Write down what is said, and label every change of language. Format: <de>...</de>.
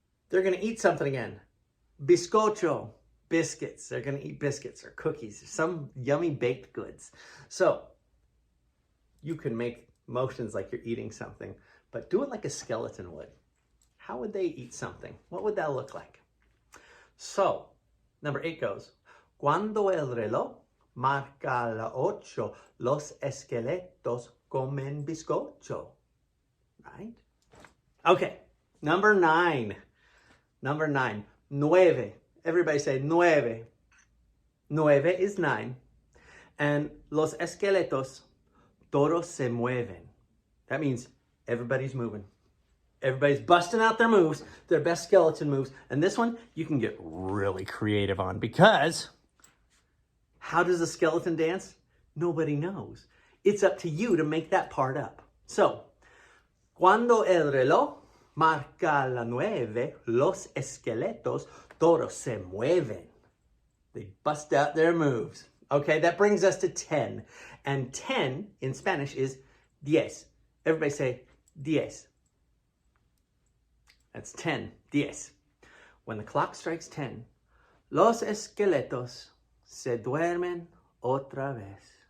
<en>They're going to eat something again. Bizcocho. Biscuits. They're going to eat biscuits or cookies, some yummy baked goods. So you can make motions like you're eating something, but do it like a skeleton would. How would they eat something? What would that look like? So, number 8 goes,</en> <es>Cuando el reloj marca la 8, los esqueletos comen bizcocho.</es> <en>Right? Okay, number 9. Number 9, nueve. Everybody say nueve. Nueve is 9.</en> <es>And los esqueletos, todos se mueven.</es> <en>That means everybody's moving. Everybody's busting out their moves, their best skeleton moves. And this one, you can get really creative on because how does a skeleton dance? Nobody knows. It's up to you to make that part up.</en> <es>So, cuando el reloj marca la 9, los esqueletos todos se mueven.</es> <en>They bust out their moves. Okay, that brings us to 10. And 10 in Spanish is diez. Everybody say diez. That's 10, diez. When the clock strikes 10,</en> <es>los esqueletos se duermen otra vez.</es>